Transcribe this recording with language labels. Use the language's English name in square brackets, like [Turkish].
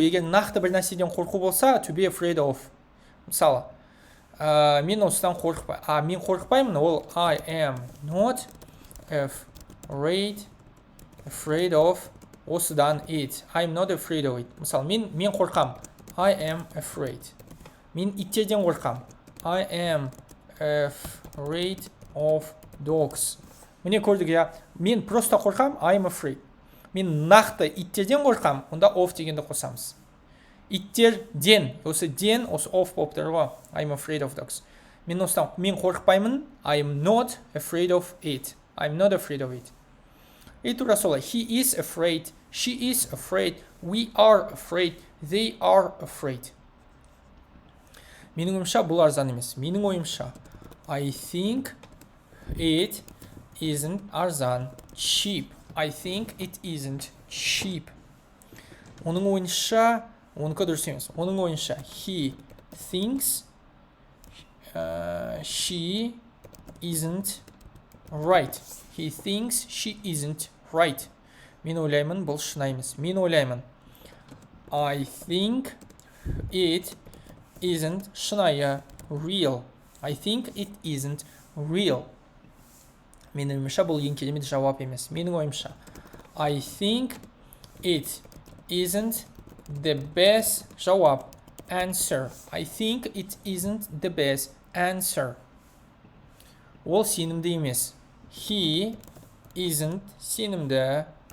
[Kazakh] Егер нақты бір нәрседен қорқу болса, [English] to be afraid of. [Kazakh] Мысалы, мен осыдан қорқпаймын. Мен қорқпаймын, ол [English] I am not afraid of [Kazakh] осыдан [English] it. I'm not afraid of it. [Kazakh] Мысалы, мен қорқам. [English] I am afraid. [Kazakh] Мен иттерден қорқам. [English] I am afraid of dogs. [Kazakh] Міне көрдік, [English] я. [Kazakh] Мен просто қорқам, [English] I am afraid. [Kazakh] Мен нақты иттерден қорқам, онда of дегенді қосамыз. Иттерден, осы ден, осы of болып тұр ғой. [English] I am afraid of dogs. [Kazakh] Мен қорықпаймын, [English] I am not afraid of it. I am not afraid of it. [Kazakh] И тура солай. [English] He is afraid, she is afraid, we are afraid, they are afraid. [Kazakh] Менің ойымша бұл арзан емес. Менің ойымша [English] I think it isn't арзан. Cheap. I think it isn't cheap. [Kazakh] Оның ойынша, оныкі дұрыс емес. Оның ойынша [English] he thinks she isn't right. He thinks she isn't right. [Kazakh] Мен ойлаймын, бұл шынайы емес. Мен ойлаймын. [English] I think it isn't шынайы, real. I think it isn't real. [Kazakh] Менің ойымша бұл ең керемет жауап емес. Менің ойымша [English] I think it isn't the best жауап. Answer. I think it isn't the best answer. [Kazakh] Ол сенімді емес. [English] He isn't сенімді.